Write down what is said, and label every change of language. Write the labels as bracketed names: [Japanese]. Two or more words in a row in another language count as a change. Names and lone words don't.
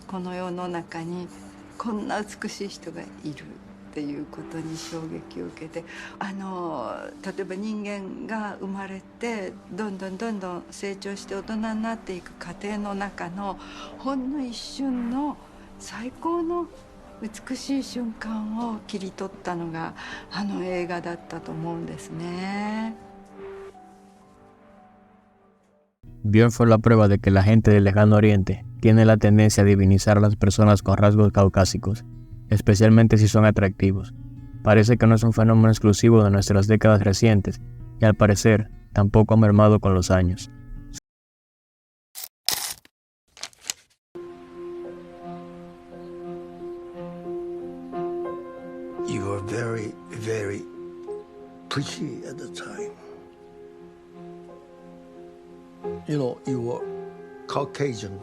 [Japanese] この世の中にこんな美しい人がいるっていうことに衝撃を受けて、例えば人間が生まれてどんどん成長して大人になっていく過程の中のほんの一瞬の最高の美しい瞬間を切り取ったのが映画だったと思うんですね。 [Spanish] Björn fue la prueba de que la gente del Lejano Oriente tiene la tendencia a divinizar a las personas con rasgos caucásicos, especialmente si son atractivos. Parece que no es un fenómeno exclusivo de nuestras décadas recientes y al parecer tampoco ha mermado con los años. [English] You were very, very pretty at the time. You know, you were Caucasian.